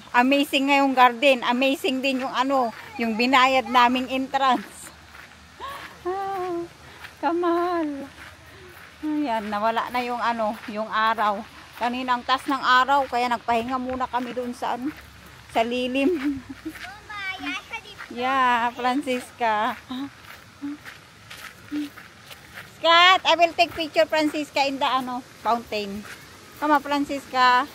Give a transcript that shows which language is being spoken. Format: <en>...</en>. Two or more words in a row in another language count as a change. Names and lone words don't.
<tl>Amazing nga yung garden. Amazing din yung ano, yung binayad naming entrance. Kamal. Ayan, nawala na yung ano, yung araw. Kaninang tas ng araw, kaya nagpahinga muna kami doon sa ano, sa lilim.</tl> <nl>Mama, jij gaat die...</nl> <en>Yeah, Francisca. Scott, I will take picture Francisca in the ano, fountain. Come on, Francisca.</en>